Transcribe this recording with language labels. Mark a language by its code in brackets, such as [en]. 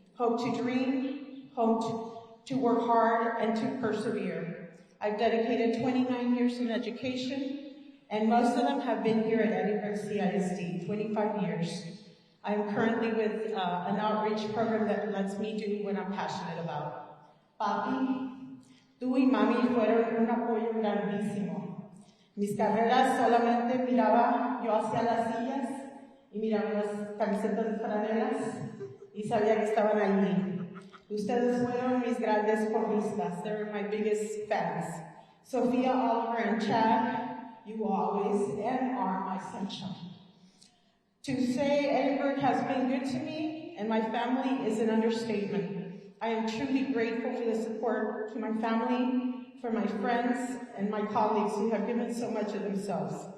[en] Hope to dream, hope to work hard, and to persevere. I've dedicated 29 years in education, and most of them have been here at Edinburg CISD, 25 years. I am currently with an outreach program that lets me do what I'm passionate about. [es] Papi, tú y mami fueron un apoyo grandísimo. Mis carreras solamente miraba yo hacia las sillas y miraba las camisetas de franelas y sabía que estaban allí. Ustedes fueron mis grandes porristas. [en] They're my biggest fans. Sophia, Oliver, and Chad, you always and are my sunshine. To say Edinburg has been good to me and my family is an understatement. I am truly grateful for the support to my family, for my friends, and my colleagues who have given so much of themselves.